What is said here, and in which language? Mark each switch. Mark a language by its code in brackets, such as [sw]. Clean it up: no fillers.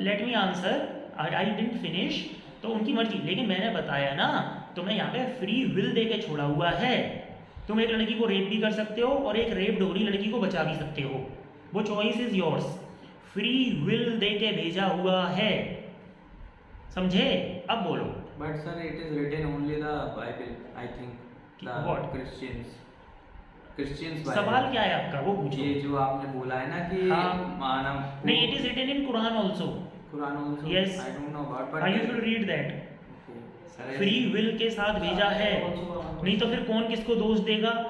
[en] Let me answer, I didn't finish. [hi] तो उनकी मर्जी, लेकिन मैंने बताया ना, तुम्हें यहाँ पे फ्री विल दे के छोड़ा हुआ है। तुम एक लड़की को रेप भी कर सकते हो और एक रेप डोगरी लड़की को बचा भी सकते हो, [en] वो choice is yours, [hi] free will दे के भेजा हुआ है, समझे। अब बोलो। [en] But sir, it is written only the Bible, I think. The What? Christians Bible. [hi] सवाल क्या है आपका, वो पूछो। ये जो आपने बोला है ना कि हाँ। मानव [en] नहीं, it is written in Quran also, Quran also, Yes. I don't know about, but I you should read that. Okay. [hi] Free will के साथ भेजा है, नहीं तो फिर कौन किसको दोष देगा।